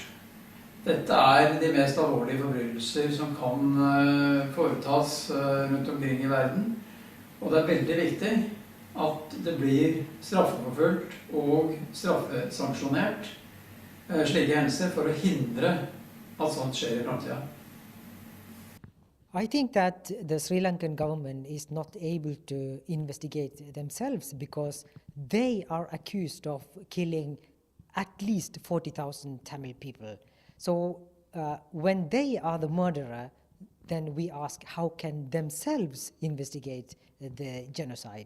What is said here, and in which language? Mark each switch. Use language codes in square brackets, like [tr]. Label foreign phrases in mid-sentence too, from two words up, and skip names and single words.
[no] Dette er de mest alvorlige forbrytelser som kan foretas rundt omkring i verden, og det er veldig viktig at det blir straffeforfulgt og straffesanksjonert slike hendelser for å hindre at sånt skjer i fremtiden. [en] I think that the Sri Lankan government is not able to investigate themselves because they are accused of killing at least 40,000 Tamil people. So when they are the murderer, then we ask how can themselves investigate the genocide.